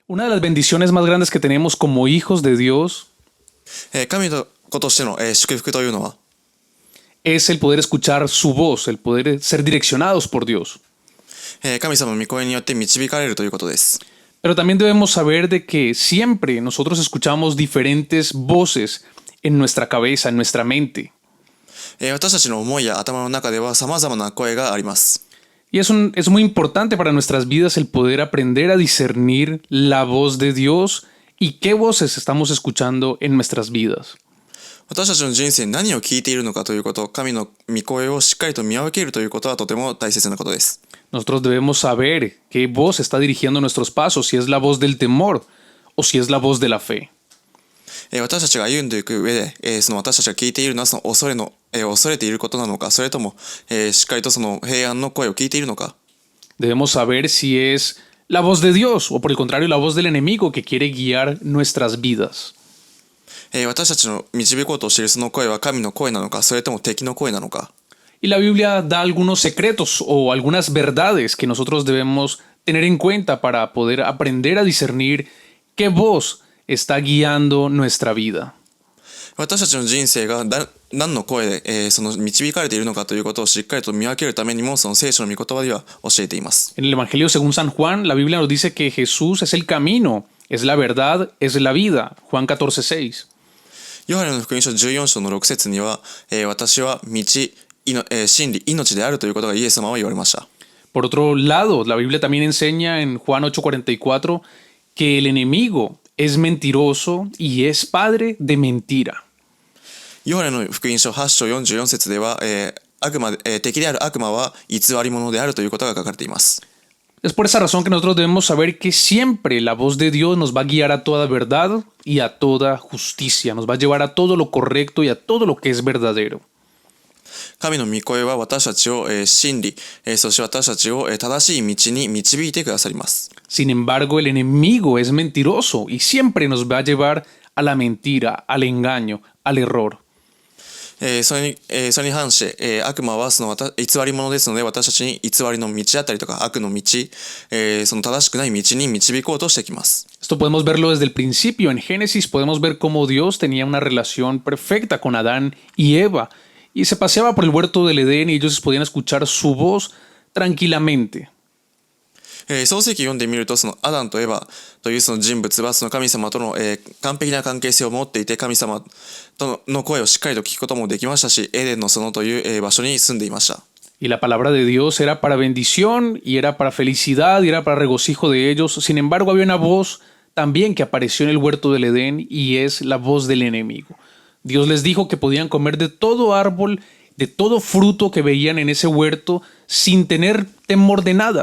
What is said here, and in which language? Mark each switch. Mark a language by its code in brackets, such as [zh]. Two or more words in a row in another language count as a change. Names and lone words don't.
[es] Una de las bendiciones más grandes que tenemos como hijos de Dios [ja] 神の子としての、祝福というのは、 [es] es el poder escuchar su voz, el poder ser direccionados por Dios. [ja] 神様の御声によって導かれるということです。 [es] Pero también debemos saber de que siempre nosotros escuchamos diferentes voces en nuestra cabeza, en nuestra mente. [ja] 私たちの思いや頭の中では様々な声があります。 [es] Y es muy importante para nuestras vidas el poder aprender a discernir la voz de Dios y qué voces estamos escuchando en nuestras vidas. [ja] 私たちの人生に何を聞いているのかということ、神の御声をしっかりと見分けるということはとても大切なことです。 [es] Nosotros debemos saber qué voz está dirigiendo nuestros pasos, si es la voz del temor o si es la voz de la fe. [ja] 私たちが歩んでいく上で、その私たちが聞いているのはその恐れていることなのか、それとも、しっかりとその平安の声を聞いているのか。 [es] Debemos saber si es la voz de Dios o por el contrario la voz del enemigo que quiere guiar nuestras vidas. [ja] 私たちの導こうとしているその声は神の声なのか、それとも敵の声なのか。 [es] Y la Biblia da algunos secretos o algunas verdades que nosotros debemos tener en cuenta para poder aprender a discernir qué voz está guiando nuestra vida. [ja] 私たちの人生が何の声で、その導かれているのかということをしっかりと見分けるためにも、その聖書の御言葉では教えています。 [es] En el Evangelio según San Juan, la Biblia nos dice que Jesús es el camino, es la verdad, es la vida. Juan 14:6. [ja] ヨハネの福音書14章の6節には、私は道、真理、命であるということがイエス様は言われました。 [es] Por otro lado, la Biblia también enseña en Juan 8:44 que el enemigo es mentiroso y es padre de mentira. [ja] ヨハネの福音書8章44節では、敵である悪魔は偽り者であるということが書かれています。 [es] Es por esa razón que nosotros debemos saber que siempre la voz de Dios nos va a guiar a toda verdad y a toda justicia, nos va a llevar a todo lo correcto y a todo lo que es verdadero. [ja] 神の御声は私たちを、真理、そして私たちを、正しい道に導いてくださります。 [es] Sin embargo, el enemigo es mentiroso y siempre nos va a llevar a la mentira, al engaño, al error. [ja] それに反して、悪魔はその偽り者ですので、私たちに偽りの道だったりとか悪の道、その正しくない道に導こうとしてきます。 [es] Esto podemos verlo desde el principio. En Génesis podemos ver cómo Dios tenía una relación perfecta con Adán y Eva y se paseaba por el huerto del Edén y ellos podían escuchar su voz tranquilamente. [ja] 創世記読んでみると、そのアダンとエバというその人物はその神様との、完璧な関係性を持っていて、神様との声をしっかりと聞くこともできましたし、エデンの園という、場所に住んでいました。 [es] Y la palabra de Dios era para bendición y era para felicidad y era para regocijo de ellos. Sin embargo, había una voz también que apareció en el huerto del Edén y es la voz del enemigo. Dios les dijo que podían comer de todo árbol, de todo fruto que veían en ese huerto sin tener temor de nada.